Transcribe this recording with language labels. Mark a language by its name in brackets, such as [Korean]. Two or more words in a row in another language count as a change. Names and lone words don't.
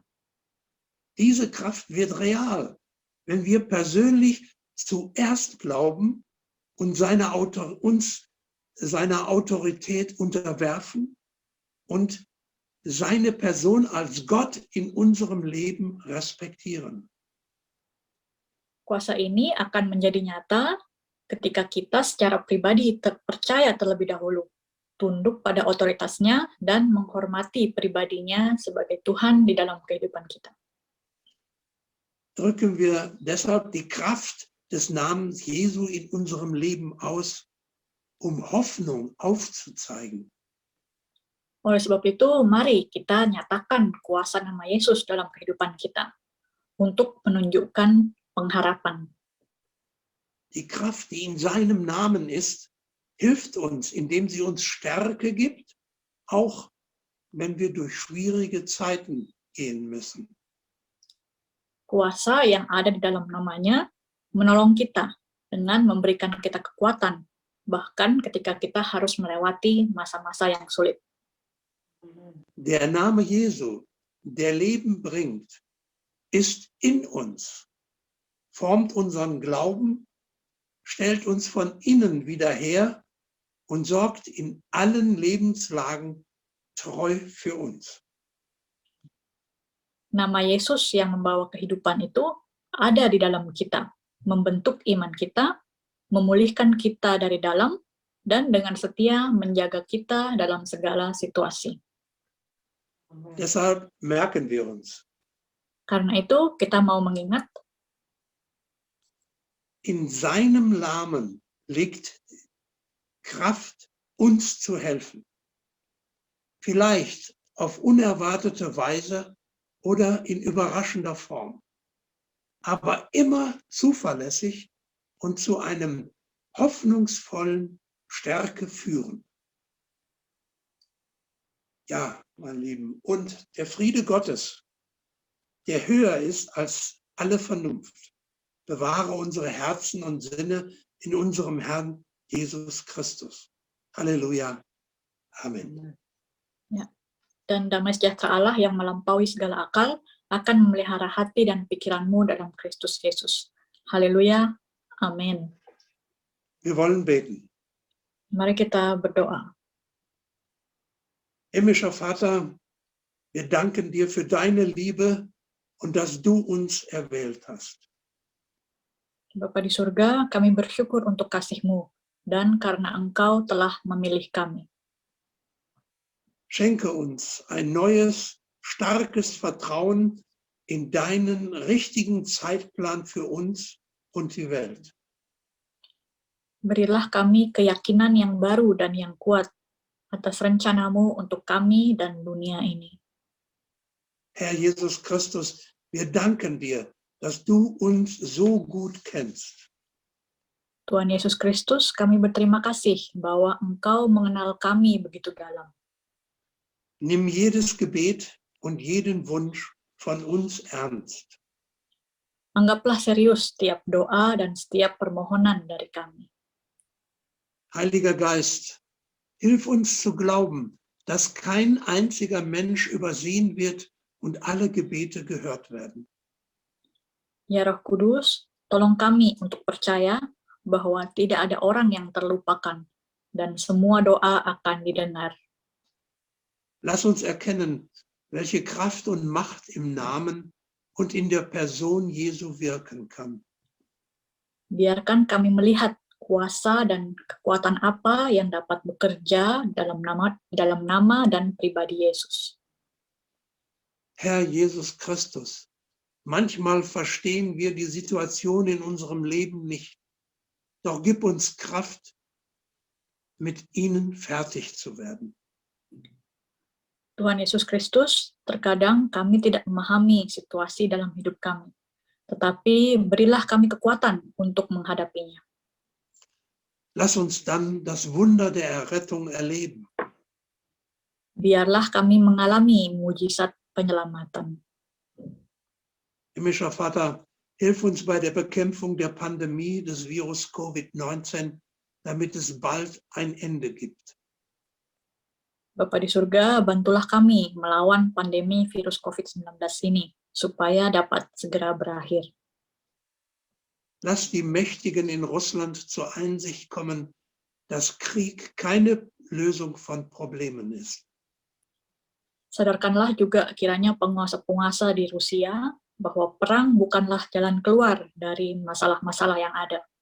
[German] Diese Kraft wird real, wenn wir persönlich zuerst glauben und uns seiner Autorität unterwerfen und seine Person als Gott in unserem Leben respektieren. [Indonesian] Kuasa ini akan menjadi nyata ketika kita secara pribadi percaya terlebih dahulu, tunduk pada otoritasnya, dan menghormati pribadinya sebagai Tuhan di dalam kehidupan kita. [German] Drücken wir deshalb die Kraft des Namens Jesu in unserem Leben aus, um Hoffnung aufzuzeigen. [Indonesian] Oleh sebab itu, mari kita nyatakan kuasa nama Yesus dalam kehidupan kita untuk menunjukkan pengharapan. [German] Die Kraft, die in seinem Namen ist, hilft uns, indem sie uns Stärke gibt, auch wenn wir durch schwierige Zeiten gehen müssen. [Indonesian] Kuasa yang ada di dalam namanya menolong kita dengan memberikan kita kekuatan, bahkan ketika kita harus melewati masa-masa yang sulit. [German] Der Name Jesu, der Leben bringt, ist in uns, formt unseren Glauben, stellt uns von innen wieder her und sorgt in allen Lebenslagen treu für uns. [Indonesian] Nama Yesus yang membawa kehidupan itu ada di dalam kita, membentuk iman kita, memulihkan kita dari dalam, dan dengan setia menjaga kita dalam segala situasi. [German] Deshalb merken wir uns, [Indonesian] Karena itu kita mau mengingat, [German] in seinem Namen liegt Kraft, uns zu helfen. Vielleicht auf unerwartete Weise oder in überraschender Form, aber immer zuverlässig und zu einem hoffnungsvollen Stärke führen. Ja, mein Lieben, und der Friede Gottes, der höher ist als alle Vernunft, bewahre unsere Herzen und Sinne in unserem Herrn Jesus Christus. Halleluja. Amen. [Indonesian] Dan damai sejahtera Allah yang melampaui segala akal akan memelihara hati dan pikiranmu dalam Kristus Yesus. Haleluya. Amin. [German] Wir wollen beten. [Indonesian] Mari kita berdoa. [German] Himmlischer Vater, wir danken dir für deine Liebe und dass du uns erwählt hast. [Indonesian] Bapa di surga, kami bersyukur untuk kasih-Mu dan karena Engkau telah memilih kami. [German] Schenke uns ein neues, starkes Vertrauen in deinen richtigen Zeitplan für uns und die Welt. [Indonesian] Berilah kami keyakinan yang baru dan yang kuat atas rencana-Mu untuk kami dan dunia ini. [German] Herr Jesus Christus, wir danken dir, dass du uns so gut kennst. [Indonesian] Tuhan Yesus Kristus, kami berterima kasih bahwa Engkau mengenal kami begitu dalam. [German] Nimm jedes Gebet und jeden Wunsch von uns ernst. [Indonesian] Anggaplah serius setiap doa dan setiap permohonan dari kami. [German] Heiliger Geist, hilf uns zu glauben, dass kein einziger Mensch übersehen wird und alle Gebete gehört werden. [Indonesian] Ya Roh Kudus, tolong kami untuk percaya bahwa tidak ada orang yang terlupakan dan semua doa akan didengar. [German] Lass uns erkennen, welche Kraft und Macht im Namen und in der Person Jesu wirken kann. [Indonesian] Biarkan kami melihat kuasa dan kekuatan apa yang dapat bekerja dalam nama dan pribadi Yesus. [German] Herr Jesus Christus, manchmal verstehen wir die Situation in unserem Leben nicht, doch gib uns Kraft, mit ihnen fertig zu werden. [Indonesian] Tuhan Yesus Kristus, terkadang kami tidak memahami situasi dalam hidup kami, tetapi berilah kami kekuatan untuk menghadapinya. [German] Lass uns dann das Wunder der Errettung erleben. [Indonesian] Biarlah kami mengalami mujizat penyelamatan. [German] Himmlischer Vater, hilf uns bei der Bekämpfung der Pandemie des Virus Covid-19, damit es bald ein Ende gibt. [Indonesian] Bapa di surga, bantulah kami melawan pandemi virus COVID-19 ini, supaya dapat segera berakhir. [German] Lass die Mächtigen in Russland zur Einsicht kommen, dass Krieg keine Lösung von Problemen ist. [Indonesian] Sadarkanlah juga kiranya penguasa-penguasa di Rusia bahwa perang bukanlah jalan keluar dari masalah-masalah yang ada.